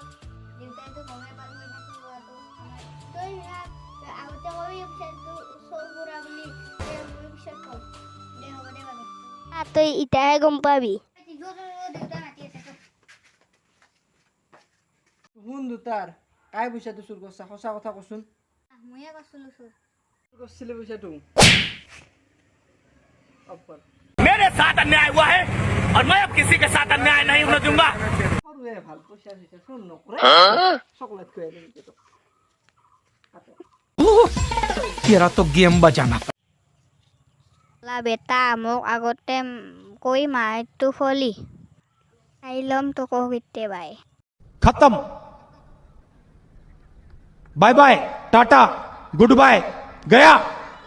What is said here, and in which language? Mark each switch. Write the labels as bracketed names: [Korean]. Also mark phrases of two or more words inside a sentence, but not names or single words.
[Assamese] দেউতাইতো গমে পালো সেইটো লোৱাটো তই আগতে কবি পিছতটো চোৰ কৰা বুলি মই পিছত কম দে হ'ব দে বাৰু তই ইটাহে গম পাবি দেউতা মাতি আছে শুন দুটাৰ কাই পইচাটো চুৰ কৰিছা সঁচা কথা কচোন ময়ে কৈছিলো চোৰ কৰিছিলি পইচাটো [Hindi] मेरे साथ अन्याय हुआ है और मैं अब किसी के साथ अन्याय नहीं होने दूंगा [Assamese] সৰুৱে ভাল পইচা চইচা চুৰ নকৰে চকলেট খুৱাই দিম তোক [Hindi] तेरा तो गेम बजाना [Assamese] লা বেটা মোক আগতে কৈ মাৰটো ফলি চাই ল'ম তোকো কেতিয়াবাই [Hindi] खत्म [English] bye bye tata good bye [Hindi] गया